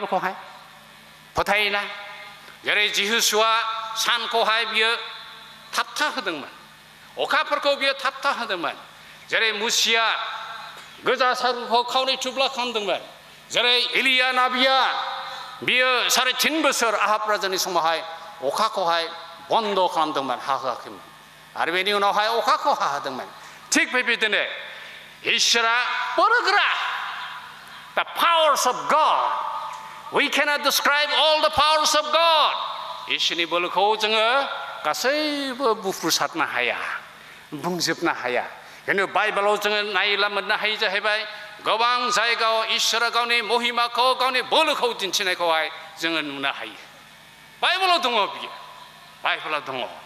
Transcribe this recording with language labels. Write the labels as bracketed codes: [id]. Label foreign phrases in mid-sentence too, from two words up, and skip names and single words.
[brx] बेखौहाय फोथायोना जेरै जिहुसुआ सानखौहाय बियो थाबथा होदोंमोन अखाफोरखौ बियो थाबथा होदोंमोन जेरै मुसिया गोजा सागरखौ खावनै थुब्ला खालामदोंमोन जेरै एलिया नाबिया बियो 3.5 बोसोर आहब राजानि समावहाय अखाखौहाय बन्द खालामदोंमोन हाहोआखैमोन आरो बेनि उनावहाय अखाखौ हाहोदोंमोन थिग बेबायदिनो इसोरा बोलोगोरा [en] the powers of God we cannot describe all the powers of God [brx] इसोरनि बोलोखौ जोङो गासैबो बुफ्रुसारनो हाया बुंजोबनो हाया खिन्थु बाइबेलाव जोङो नायला मोननो हायो जाहैबाय गोबां जायगायाव इसोरा गावनि महिमाखौ गावनि बोलोखौ दिन्थिनायखौहाय जोङो नुनो हायो बाइबेलाव दङ बियो बाइबेलाव दङ